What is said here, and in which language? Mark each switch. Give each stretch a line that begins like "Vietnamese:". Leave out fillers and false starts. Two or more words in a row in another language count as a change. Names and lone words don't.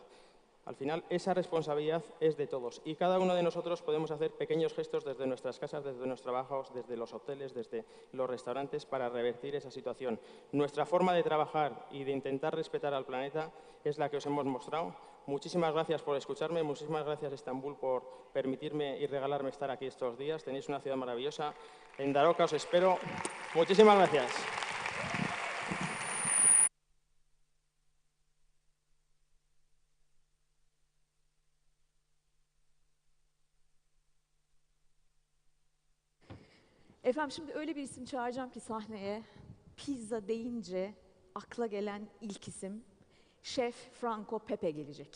Spanish: Al final, esa responsabilidad es de todos y cada uno de nosotros podemos hacer pequeños gestos desde nuestras casas, desde nuestros trabajos, desde los hoteles, desde los restaurantes para revertir esa situación. Nuestra forma de trabajar y de intentar respetar al planeta es la que os hemos mostrado. Muchísimas gracias por escucharme, muchísimas gracias Estambul por permitirme y regalarme estar aquí estos días. Tenéis una ciudad maravillosa. En Daroca os espero. Muchísimas gracias.
Turkish: Efendim şimdi öyle bir isim çağıracağım ki sahneye, pizza deyince akla gelen ilk isim Şef Franco Pepe gelecek.